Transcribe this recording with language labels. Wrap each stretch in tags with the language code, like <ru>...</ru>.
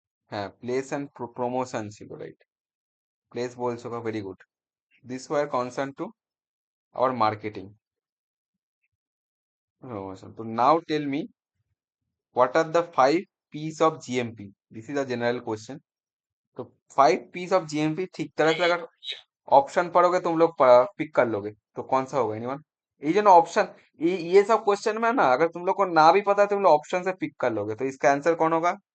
<bn>হ্যাঁ, place and promotion ছিল, right. Place বলছো, very good.</bn> <en>This were concern to our marketing promotion. তো now tell me, what are the 5 P's of GMP? This is a general question.</en> <hi>तो 5 P's of GMP ठीक तरह से अगर option पढ़ोगे तुम लोग पिक कर लोगे, तो कौन सा होगा एनीवन? ये जो ना ऑप्शन, ये सब क्वेश्चन में ना अगर तुम लोग को ना भी पता है तुम लोग ऑप्शन से पिक कर लोगे, तो इसका आंसर कौन होगा?</hi>